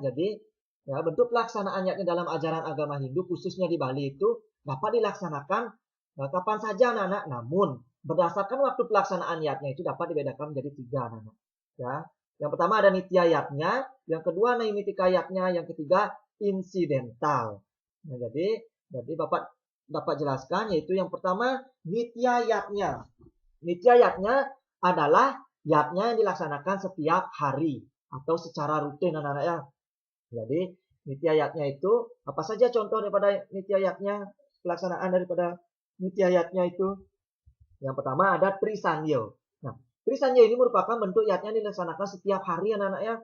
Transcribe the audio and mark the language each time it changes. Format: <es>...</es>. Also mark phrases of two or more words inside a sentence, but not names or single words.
<id>Jadi ya, bentuk pelaksanaan yatnya dalam ajaran agama Hindu khususnya di Bali itu dapat dilaksanakan kapan saja anak-anak. Namun berdasarkan waktu pelaksanaan yatnya itu dapat dibedakan menjadi 3 anak-anak. Ya. Yang pertama ada nitya yatnya, yang kedua naimitika yatnya, yang ketiga insidental. Nah, jadi Bapak dapat jelaskan yaitu yang pertama nitya yatnya. Nitya yatnya adalah yatnya yang dilaksanakan setiap hari atau secara rutin anak-anak ya. Jadi nitya yatnya itu apa saja contoh daripada nitya yatnya, pelaksanaan daripada nitya yatnya itu? Yang pertama ada Trisanyo. Nah, Trisanyo ini merupakan bentuk yatnya yang dilaksanakan setiap hari anak-anak ya.</id>